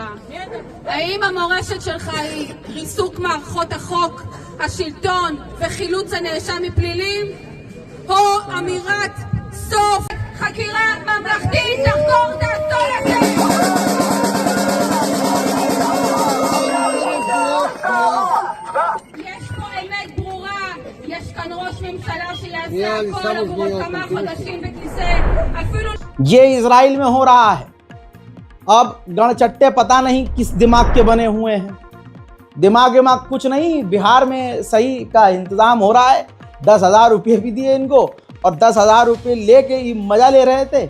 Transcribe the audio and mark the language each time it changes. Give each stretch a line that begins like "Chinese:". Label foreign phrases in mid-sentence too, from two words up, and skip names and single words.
Hebrew: האם המורשת שלך היא ריסוק מערכות החוק, השלטון וחילוץ הנאשם מפלילים, או אמירת סוף חקירה ממלכתית לחקור את האסון הזה? יש פה אמת ברורה, יש כאן ראש ממשלה שיעשה הכל עבור עוד כמה חודשים בכיסא, אפילו...
Hindi: ये इजराइल में हो रहा है। अब गणचट्टे पता नहीं किस दिमाग के बने हुए हैं। दिमाग कुछ नहीं, बिहार में सही का इंतज़ाम हो रहा है। 10,000 रुपये भी दिए इनको और 10,000 रुपये लेके ये मज़ा ले रहे थे।